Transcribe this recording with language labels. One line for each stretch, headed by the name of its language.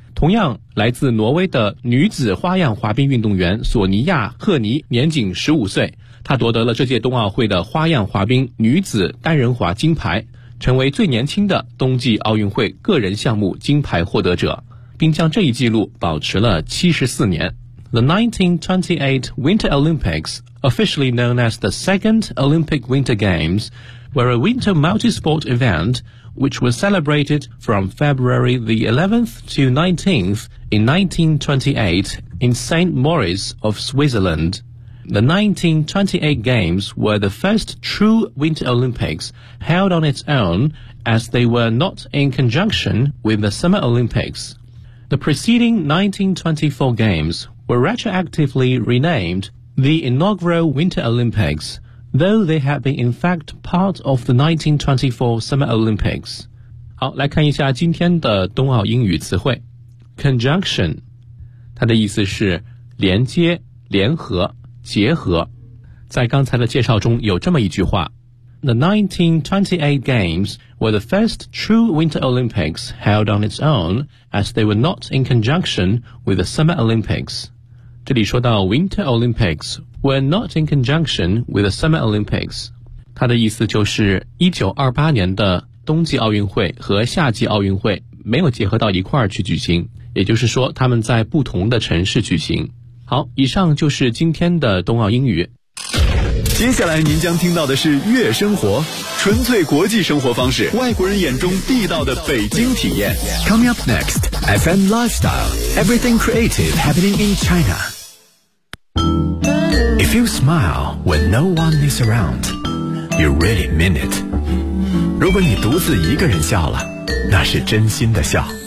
Chinese: 同样来自挪威的女子花样滑冰运动员索尼亚·赫尼年仅15岁。他夺得了这届冬奥会的花样滑冰女子单人滑金牌，成为最年轻的冬季奥运会个人项目金牌获得者，并将这一纪录保持了74年。
English: The 1928 Winter Olympics, officially known as the Second Olympic Winter Games, were a winter multi-sport event which was celebrated from February the 11th to 19th in 1928 in St. Moritz of Switzerland. The 1928 Games were the first true Winter Olympics held on its own as they were not in conjunction with the Summer Olympics. The preceding 1924 Games were retroactively renamed the inaugural Winter Olympics, though they had been in fact part of the 1924 Summer Olympics.
Chinese: 好，来看一下今天的冬奥英语词汇。 Conjunction, 它的意思是连接、联合。结合，在刚才的介绍中有这么一句话
English: The 1928 Games were the first true Winter Olympics held on its own as they were not in conjunction with the Summer Olympics.
Chinese: 这里说到
English: Winter Olympics were not in conjunction with the Summer Olympics.
Chinese: 它的意思就是1928年的冬季奥运会和夏季奥运会没有结合到一块儿去举行，也就是说他们在不同的城市举行。好，以上就是今天的冬奥英语。接下来您将听到的是悦生活，纯粹国际生活方式，外国人眼中地道的北京体验。
English: Coming up next, FM Lifestyle, everything creative happening in China. If you smile when no one is around, you really mean it.
Chinese: 如果你独自一个人笑了，那是真心的笑。